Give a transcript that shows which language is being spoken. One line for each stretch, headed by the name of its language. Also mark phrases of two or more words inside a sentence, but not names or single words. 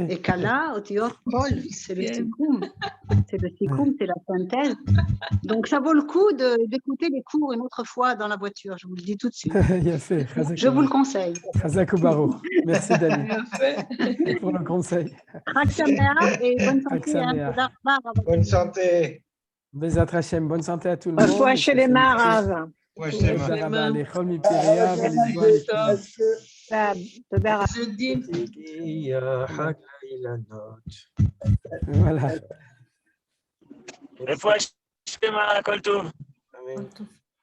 French: Et kala,
Hebrew: אותיות, כל,
French: c'est le sikoum. C'est le sikoum, c'est la synthèse. Donc, ça vaut le coup d'écouter les cours une autre fois dans la voiture, je vous le dis tout de suite. Bien fait. Je vous le conseille.
Hebrew: חזק וברוך.
French: Merci, Dani. Bien fait. Pour le conseil.
Hebrew: חג שמח
French: et bonne santé. Chag hein. Sameach.
Hebrew: תודה רבה.
French: Bonne santé.
Hebrew: בעזרת השם,
French: bonne santé à tout le monde.
Hebrew: רפואה שלמה רב.
French: Ouais, je t'aime.
Hebrew: תודה רבה לכל מפריה ולזמן לכולם. תודה רב.
French: Jeudi. Voilà.
Hebrew: רפואה שלמה, כל טוב. Amen.